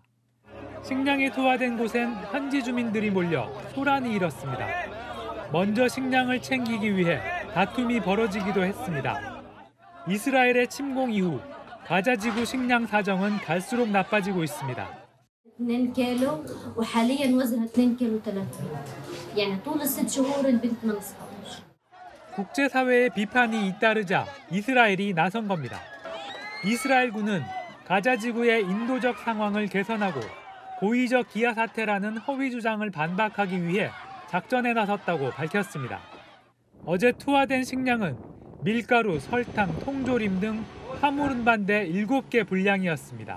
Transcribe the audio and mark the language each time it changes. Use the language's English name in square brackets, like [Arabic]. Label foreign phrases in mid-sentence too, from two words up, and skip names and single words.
[Korean] 식량이 투하된 곳엔 현지 주민들이 몰려 소란이 일었습니다. 먼저 식량을 챙기기 위해 다툼이 벌어지기도 했습니다. 이스라엘의 침공 이후 가자지구 식량 사정은 갈수록 나빠지고 있습니다. [Arabic] 2 كيلو وحاليا وزنها 2 كيلو 300 يعني طول ال6 شهور البنت ما نصفتش. [Korean] 국제사회의 비판이 잇따르자 이스라엘이 나선 겁니다. 이스라엘군은 가자지구의 인도적 상황을 개선하고 고의적 기아 사태라는 허위 주장을 반박하기 위해 작전에 나섰다고 밝혔습니다. 어제 투하된 식량은 밀가루, 설탕, 통조림 등 화물 운반대 7개 분량이었습니다.